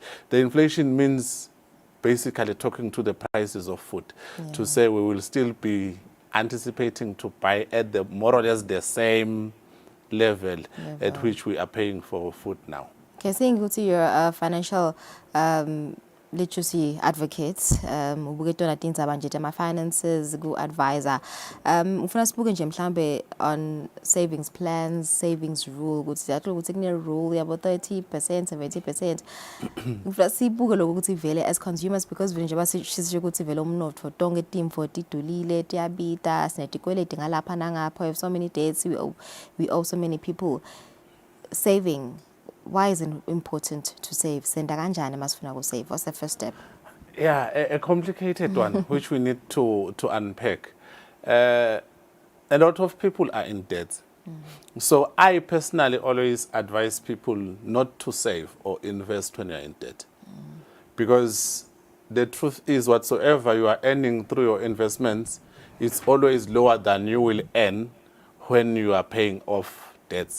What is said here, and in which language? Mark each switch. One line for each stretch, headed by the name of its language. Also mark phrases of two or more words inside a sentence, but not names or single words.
English: The inflation means basically talking to the prices of food, to say we will still be anticipating to buy at the more or less the same level at which we are paying for food now. Okay, seeing ukuthi you're a financial literacy advocate,
Swati: ubuketona tindzaba nje tema finances, ku-advisor. Ufuna sibuke nje mhlambe
English: on savings plans, savings rule,
Swati: ukuthi yatlo ukuthi kune rule yabo 30%, 70%. Ufuna sibuke lokho ukuthi vele
English: as consumers,
Swati: because vele nje basisho ukuthi vele umnotfo tonke timfo tidulile, tiyabita, sinetikweleti ngalapha nangapha,
English: we have so many debts, we owe so many people. Saving, why is it important to save?
Swati: Senda kanjani masifuna ku save?
English: What's the first step? Yeah, a complicated one, which we need to unpack. A lot of people are in debt. So I personally always advise people not to save or invest when you're in debt. Because the truth is, whatsoever you are earning through your investments, it's always lower than you will earn when you are paying off debts.